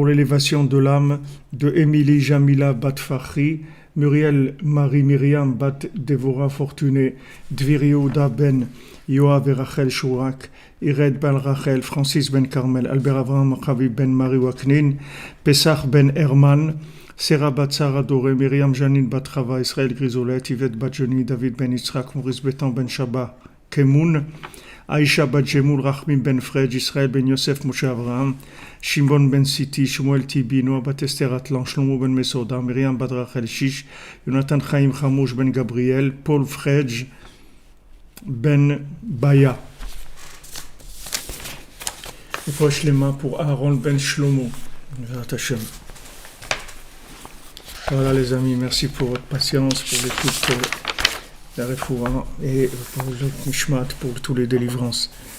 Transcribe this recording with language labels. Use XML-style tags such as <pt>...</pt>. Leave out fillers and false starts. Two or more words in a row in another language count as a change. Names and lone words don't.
<fr>l'élévation de l'âme de Émilie Jamila Bat Fahri, Muriel Marie Myriam Bat Devora Fortuné, Dvir Yehuda Ben Yoav et Rachel Chourak, Ired Ben Rachel, Francis Ben Carmel, Albert Avraham Chavi Ben Marie Waknin, Pessah Ben Herman, Sarah Bat Sarah Doré, Myriam Janine Bat Chava, Israël Grisolet, Yvette Bat Joni, David Ben Yitzhak, Maurice Betan Ben Shaba, Kemoun, Aïcha Bat Jemoul, Rachmim Ben Fred, Israël Ben Yosef Moshe Avraham, Shimon Ben Siti, Shmuel Tibi, Noah Bat Esther Atlan, Shlomo Ben Mesoda, Myriam Bat Rachel Shish, Jonathan Chaim Chamouch Ben Gabriel, Paul Fredj Ben Baya.</fr> <he>Refoua Shlema</he> <fr>pour Aaron Ben Shlomo. Voilà les amis, merci pour votre patience, pour l'écoute, pour la refoua et pour le nishmat, pour tous les délivrances.</fr>